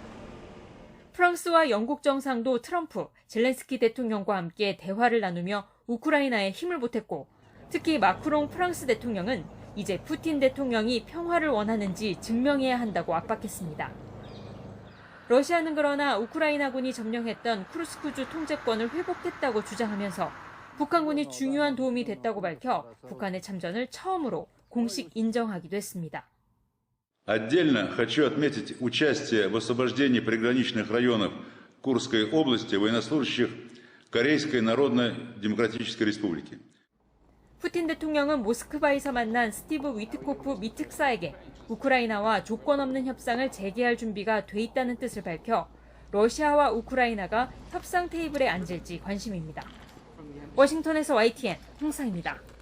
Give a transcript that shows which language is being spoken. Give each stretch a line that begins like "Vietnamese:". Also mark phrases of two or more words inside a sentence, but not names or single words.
Korean: 프랑스와 영국 정상도 트럼프, 젤렌스키 대통령과 함께 대화를 나누며 우크라이나에 힘을 보탰고 특히 마크롱 프랑스 대통령은 이제 푸틴 대통령이 평화를 원하는지 증명해야 한다고 압박했습니다. 러시아는 그러나 우크라이나군이 점령했던 쿠르스크주 통제권을 회복했다고 주장하면서 북한군이 중요한 도움이 됐다고 밝혀 북한의 참전을 처음으로 공식 인정하기도 했습니다.
Russian: Отдельно хочу отметить участие в освобождении приграничных районов Курской области военнослужащих Корейской Народно-Демократической Республики.
Korean: 푸틴 대통령은 모스크바에서 만난 스티브 위트코프 미 특사에게 우크라이나와 조건 없는 협상을 재개할 준비가 돼 있다는 뜻을 밝혀 러시아와 우크라이나가 협상 테이블에 앉을지 관심입니다. 워싱턴에서 YTN 홍상입니다.